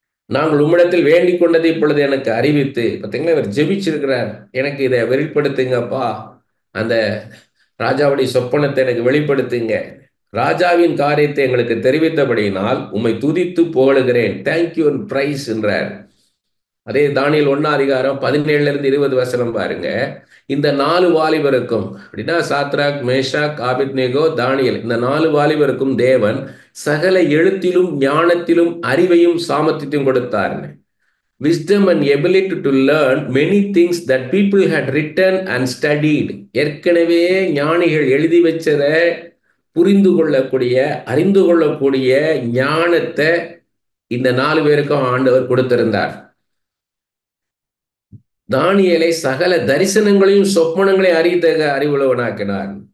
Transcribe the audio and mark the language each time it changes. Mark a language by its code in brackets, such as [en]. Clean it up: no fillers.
[ta] நாங்கள் உம்மிடத்தில் வேண்டிக் கொண்டது இப்பொழுது எனக்கு அறிவித்து. பார்த்தீங்களா, இவர் ஜெபிச்சிருக்கிறார், எனக்கு இதை வெளிப்படுத்துங்கப்பா, அந்த ராஜாவுடைய சொப்பனத்தை எனக்கு வெளிப்படுத்துங்க, ராஜாவின் காரியத்தை எங்களுக்கு தெரிவித்தபடியினால் உம்மை துதித்து புகழுகிறேன், [en] thank you and praise [ta] என்றார். அதே தானியேல் 1 அதிகாரம் 17 இருந்து 20 வசனம் பாருங்க. இந்த 4 வாலிபருக்கும் அப்படின்னா சாத்ராக், மேஷாக், ஆபேத்நேகோ, தானியேல், இந்த 4 வாலிபருக்கும் தேவன் சகல எழுத்திலும் ஞானத்திலும் அறிவையும் சாமர்த்தியத்தையும் கொடுத்தாருன்னு. [en] Wisdom and ability to learn many things that people had written and studied. [ta] ஏற்கனவே ஞானிகள் எழுதி வச்சதை புரிந்து கொள்ளக்கூடிய, அறிந்து கொள்ளக்கூடிய ஞானத்தை இந்த 4 பேருக்கும் ஆண்டவர் கொடுத்திருந்தார். தானியேலை சகல தரிசனங்களையும் சொப்பனங்களையும் அறிந்த அறிவுள்ளவனாக்கினார்.